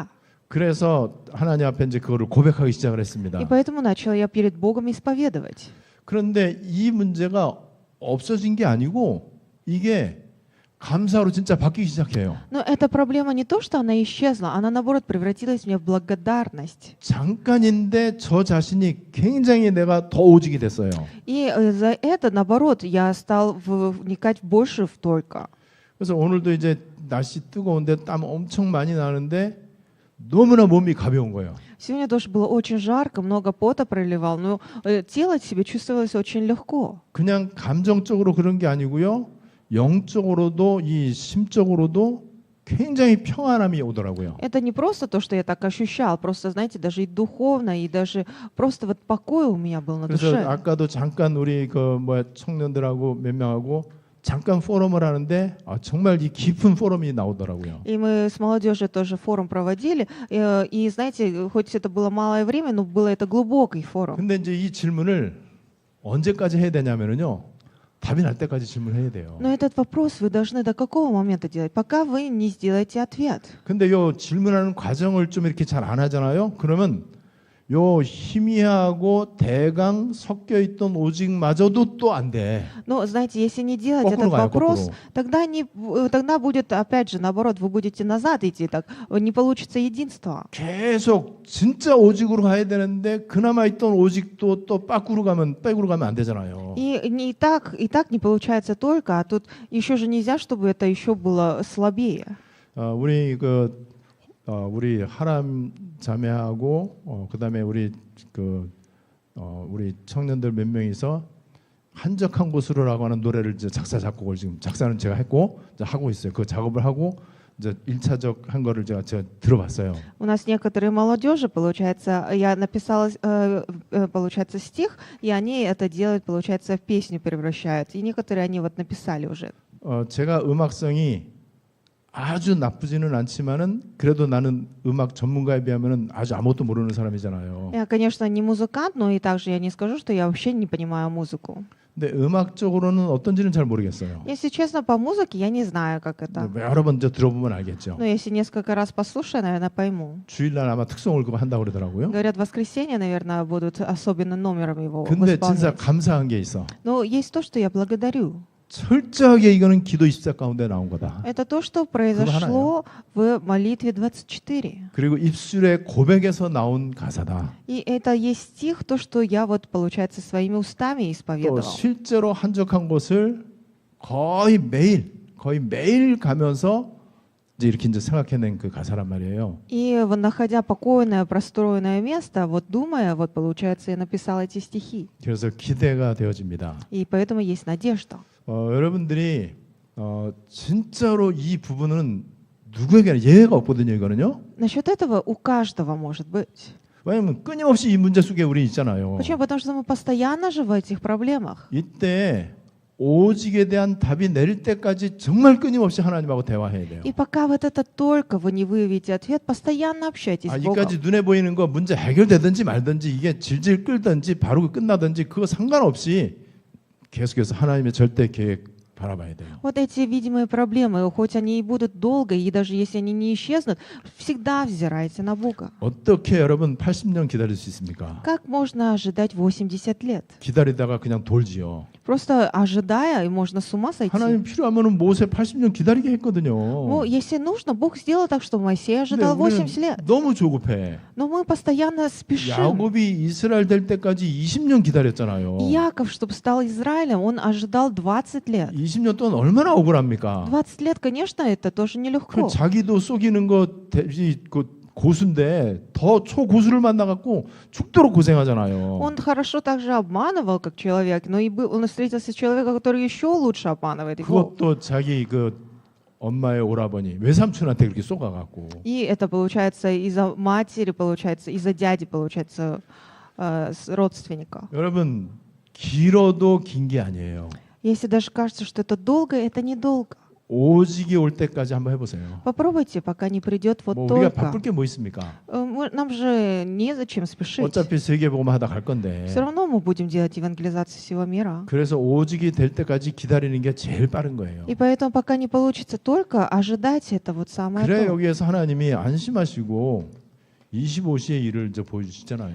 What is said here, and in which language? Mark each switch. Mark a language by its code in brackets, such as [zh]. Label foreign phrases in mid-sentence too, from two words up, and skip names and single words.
[ko] 그래서 하나님 앞에 이제 그거를 고백하기 시작을 했습니다. [ru] И поэтому начала я перед Богом исповедовать. [ko] 그런데 이 문제가 없어진 게 아니고 이게 감사로 진짜 바뀌기 시작해요. [ru] Но эта проблема не то, что она исчезла, она наоборот превратилась в благодарность. [ko] 잠깐인데 저 자신이 굉장히 내가 더 오직이 됐어요. [ru] И за это, наоборот, я стал вникать больше в только. [ko] 그래서 오늘도 이제 날씨 뜨거운데 땀 엄청 많이 나는데 너무나 몸이 가벼운 거예요. [ru] Сегодня тоже было очень жарко, много пота проливал, но тело себе чувствовалось очень легко. [ko] 그냥 감정적으로 그런 게 아니고요. 영적으로도 이 심적으로도 굉장히 평안함이 오더라고요. [ru] Это не просто то, что я так ощущал, просто, знаете, даже и духовно, и даже просто вот покой у меня был на [ko] 그래서 [ru] душе. [ko] 아까도 잠깐 우리 청년들하고 몇 명하고 잠깐 포럼을 하는데 정말 이 깊은 포럼이 나오더라고요. [ru] И мы с молодежью тоже форум проводили, и знаете, хоть это было малое время, но было это глубокий форум. [ko] 근데 이제 이 질문을 언제까지 해야 되냐면요. 답이 날 때까지 질문해야 돼요. [ru] Но этот вопрос вы должны до какого момента делать, пока вы не сделаете ответ. [ko] 근데 요 질문하는 과정을 좀 이렇게 잘 안 하잖아요. 그러면 요 희미하고 대강 섞여 있던 오직마저도 또 안 돼. [ru] Но, знаете, если не делать [ko] 거꾸로 [ru] этот [ko] 가요, [ru] вопрос, [ko] 거꾸로. [ru] тогда будет, опять же, наоборот, вы будете назад идти, так не получится единство. [ko] 계속 진짜 오직으로 가야 되는데 그나마 있던 오직도 또 빠꾸로 가면 백으로 가면 안 되잖아요. [ru] И так не получается только, а тут еще же нельзя, чтобы это еще было слабее. [ko] 우리 하람 자매하고 그다음에 우리 청년들 몇 명이서 한적한 곳으로라고 하는 노래를 이제 작사 작곡을 지금 작사는 제가 했고 이제 하고 있어요. 그 작업을 하고 이제 1차적 한 거를 제가 들어봤어요. [ru] У нас некоторые молодежи, получается, я написала, получается, стих, и они это делают, получается, в песню превращают. И некоторые они вот написали уже. [ko] 제가 음악성이 아주 나쁘지는 않지만은 그래도 나는 음악 전문가에 비하면은 아주 아무것도 모르는 사람이잖아요. [ru] Я, конечно, не музыкант, но и также я не скажу, что я вообще не понимаю музыку. [ko] 근데 음악적으로는 어떤지는 잘 모르겠어요. [ru] Если честно, по музыке я не знаю, как это. [ko] 여러 번 이제 들어보면 알겠죠. [ru] Но если несколько раз послушаю, наверное, пойму. [ko] 주일날 아마 특송 월급 한다고 그러더라고요. [ru] Говорят, в воскресенье, наверное, будут особенным номером его [ko] 근데 진짜 [ru] восполнять. [ko] 감사한 게 있어. [ru] Но есть то, что я благодарю. [ko] 철저하게 이거는 기도 24 가운데 나온 거다. [ru] Это то, что произошло в молитве 24. [ko] 그리고 입술의 고백에서 나온 가사다. [ru] И это есть стих, то, что я вот, получается, своими устами [ko] 또 [ru] исповедовал. [ko] 실제로 한적한 곳을 거의 매일 가면서 이제 이렇게 이제 생각해낸 그 가사란 말이에요. [ru] И вот, находя покойное, простроенное место, вот думая, вот получается, я написал эти стихи. [ko] 그래서 기대가 되어집니다. [ru] И поэтому есть надежда. [ko] 여러분들이 진짜로 이 부분은 누구에게나 예외가 없거든요, 이거는요. [ru] Насчет этого у каждого может быть. [ko] 왜냐하면 끊임없이 이 문제 속에 우리 있잖아요. [ru] Почему? Потому что мы постоянно же в этих проблемах. [ko] 이때 오직에 대한 답이 내릴 때까지 정말 끊임없이 하나님하고 대화해야 돼요. [ru] И пока вот это только вы не выявите ответ, постоянно общайтесь с Богом. [ko] 이까지 눈에 보이는 거 문제 해결되든지 말든지 이게 질질 끌든지 바로 끝나든지 그거 상관없이 계속해서 하나님의 절대 계획 바라봐야 돼요. [ru] Вот эти видимые проблемы, хоть они и будут долго, и даже если они не исчезнут, всегда взирайте на Бога. [ko] 어떻게 여러분 80년 기다릴 수 있습니까? [ru] Как можно ожидать 80 лет? [ko] 기다리다가 그냥 돌지요. [ru] Просто ожидая, и можно с ума сойти. [ko] 하나님 필요하면은 모세 80년 기다리게 했거든요. [ru] Ну, если нужно, Бог сделал так, что Моисей ожидал [ko] 근데 우리는 [ru] 80 лет. [ko] 너무 조급해. [ru] Но мы постоянно спешим. [ko] 야곱이 이스라엘 될 때까지 20년 기다렸잖아요. [ru] Яков, чтобы стал Израилем, он ожидал 20 лет. [ko] 20년 동안 얼마나 억울합니까? [ru] 20 лет, конечно, это тоже [ko] 그 [ru] нелегко. [ko] 자기도 속이는 거 고수인데 더 초고수를 만나갖고 죽도록 고생하잖아요. [ru] Он хорошо также обманывал, как человек, но и он встретился с человеком, который еще лучше обманывает его. [ko] 그것도 자기 엄마의 오라버니 외삼촌한테 그렇게 쏘가갖고. [ru] И это получается из-за матери, получается, из-за дяди, получается, родственника. [ko] 여러분 길어도 긴 게 아니에요. [ru] Если даже кажется, что это долго, это недолго. [ko] 오직이 올 때까지 한번 해보세요. [ru] Попробуйте, пока не придет вот [ko] 뭐 우리가 [ru] только. [ko] 바쁠 게 뭐 있습니까? [ru] Нам же незачем спешить. [ko] 어차피 세계복음 하다 갈 건데. [ru] Все равно мы будем делать евангелизацию всего мира. [ko] 그래서 오직이 될 때까지 기다리는 게 제일 빠른 거예요. [ru] И поэтому пока не получится только ожидать, это вот самое [ko] 그래 [ru] то. [ko] 여기에서 하나님이 안심하시고 25시의 일을 이제 보여주시잖아요.